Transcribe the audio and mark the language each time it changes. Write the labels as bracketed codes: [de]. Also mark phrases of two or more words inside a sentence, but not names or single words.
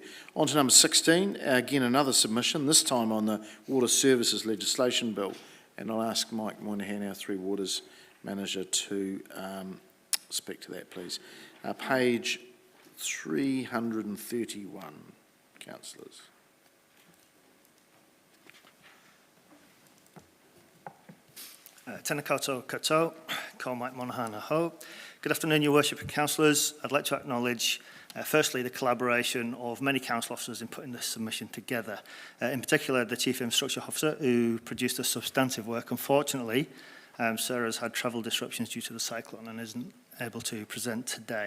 [en] On to number 16, again another submission, this time on the Water Services Legislation Bill. And I'll ask Mike Moynihan, our Three Waters Manager, to speak to that, please. Page 331, councillors. [mi] Tēnā koutou katoa, ko Mike Moynihan aho. [en] Good afternoon, Your Worship and Councillors. I'd like to acknowledge, firstly, the collaboration of many council officers in putting this submission together. In particular, the Chief Infrastructure Officer, who produced a substantive work. Unfortunately, Sarah's had travel disruptions due to the cyclone and isn't able to present today.